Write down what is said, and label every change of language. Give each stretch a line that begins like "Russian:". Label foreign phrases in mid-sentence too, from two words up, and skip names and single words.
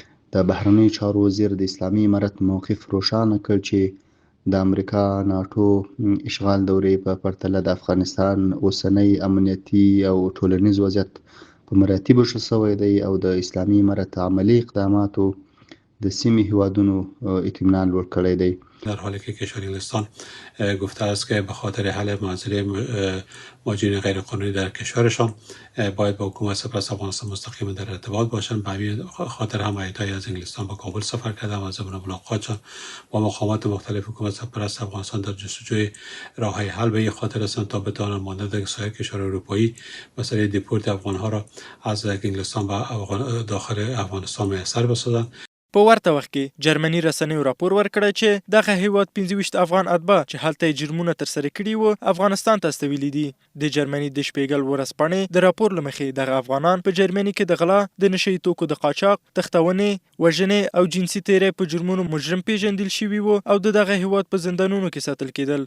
Pashto: د بهرنیو چارو وزیر د اسلامي امارت موقف روښانه کړ چې د امریکا ناټو اشغال دورې په پرتله د افغانستان اوسنی امنیتي او ټولنیز وضعیت په مراتبو ښه شوی دی او د اسلامي امارت عملی اقداماتو د سیمې هیوادونو اطمینان لوړ کړی دی.
Persian: در حالی که کشور انگلستان گفته است که به خاطر حل معضله مهاجرین غیرقانونی در کشورشان باید با حکومت سپس افغانستان مستقیما در ارتباط باشند. به همین خاطر هم هیئت‌های از انگلستان به کابل سفر کردند و ضمن ملاقاتشان با مقامات مختلف حکومت سرپرست افغانستان در جستجوی راه‌های حل به این خاطر هستند تا بتوانند مانند سایر کشور اروپایی مسئله دیپورت افغان‌ها را از انگلستان به داخل افغانستان میسر بسازند.
Pashto: په ورته وخت کې جرمني رسنیو راپور ورکړی چې دغه هیواد 25 افغان اتباع چې هلته جرمونه ترسره کړي وو افغانستان ته استویلي دي. د جرمني د شپیګل ورځپاڼې د راپور له مخې دغه افغانان په جرمني کې د غلا د نشي توکو د قاچاق تښتونې وژنې او جنسي تیری په جرمونو مجرم پیژندل شوي وو او دغه هیواد په زندانونو کې ساتل کېدل.